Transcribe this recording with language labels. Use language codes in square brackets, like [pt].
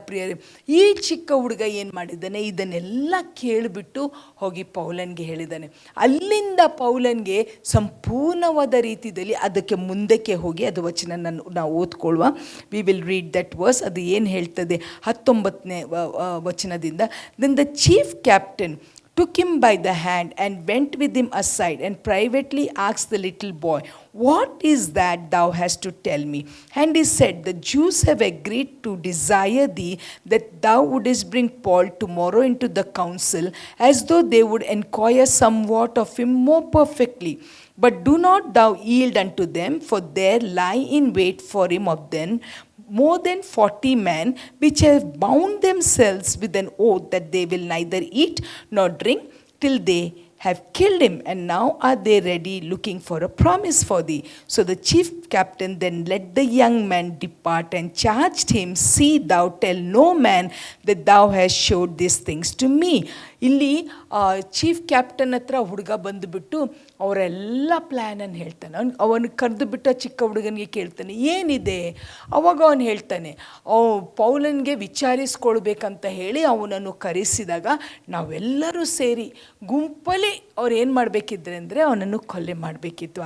[kn] ಪ್ರಿಯರೇ, ಈ ಚಿಕ್ಕ ಹುಡುಗ ಏನು ಮಾಡಿದ್ದಾನೆ, ಇದನ್ನೆಲ್ಲ ಕೇಳಿಬಿಟ್ಟು ಹೋಗಿ ಪೌಲನ್ಗೆ ಹೇಳಿದ್ದಾನೆ. ಅಲ್ಲಿಂದ ಪೌಲನ್ಗೆ ಸಂಪೂರ್ಣವಾದ ರೀತಿಯಲ್ಲಿ ಅದಕ್ಕೆ ಮುಂದಕ್ಕೆ ಹೋಗಿ ಅದು ವಚನ ನಾವು ಓದ್ಕೊಳ್ಳುವ. [en] We will read that verse. [kn] ಅದು ಏನು ಹೇಳ್ತದೆ 19ನೇ ವಚನದಿಂದ. [en] Then the chief captain took him by the hand and went with him aside and privately asked the little boy, "What is that thou hast to tell me?" And he said, "The Jews have agreed to desire thee that thou wouldest bring Paul tomorrow into the council, as though they would inquire somewhat of him more perfectly. But do not thou yield unto them, for there lie in wait for him of them more than 40 men, which have bound themselves with an oath that they will neither eat nor drink till they have killed him, and now are they ready looking for a promise for thee." So the chief captain then let the young man depart and charged him, "See thou tell no man that thou hast showed these things to me." [kn] ಇಲ್ಲಿ chief captain ಹತ್ರ ಹುಡುಗ ಬಂದುಬಿಟ್ಟು ಅವರೆಲ್ಲ ಪ್ಲ್ಯಾನನ್ನು ಹೇಳ್ತಾನೆ. ಅವನು ಕರೆದು ಬಿಟ್ಟು ಚಿಕ್ಕ ಹುಡುಗನಿಗೆ ಕೇಳ್ತಾನೆ, ಏನಿದೆ? ಅವಾಗ ಅವನು ಹೇಳ್ತಾನೆ, ಪೌಲನಿಗೆ ವಿಚಾರಿಸ್ಕೊಳ್ಬೇಕಂತ ಹೇಳಿ ಅವನನ್ನು ಕರೆಸಿದಾಗ ನಾವೆಲ್ಲರೂ ಸೇರಿ ಗುಂಪಲ್ಲಿ ಅವ್ರು ಏನು ಮಾಡಬೇಕಿದ್ರೆ ಅಂದರೆ ಅವನನ್ನು ಕೊಲೆ ಮಾಡಬೇಕಿತ್ತು.